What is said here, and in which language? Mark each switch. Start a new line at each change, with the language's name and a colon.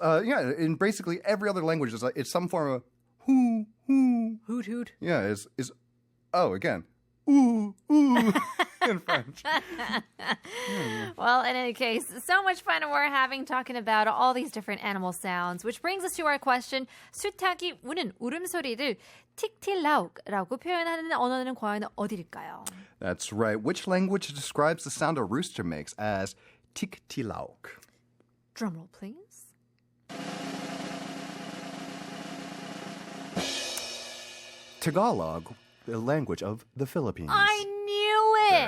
English: Yeah, in basically every other language, it's some form of hoo, hoo. Hoot hoot. Yeah, is again, ooh, ooh, in French. Well, in any case, so much fun we're having talking about all these different animal sounds, which brings us to our question.
Korean: 수탉이 우는 울음소리를 틱틸라욱라고 표현하는 언어는 과연 어디일까요?
English: That's right. Which language describes the sound a rooster makes as tiktilauk? Drumroll, please. Tagalog, the language of the Philippines. I knew it!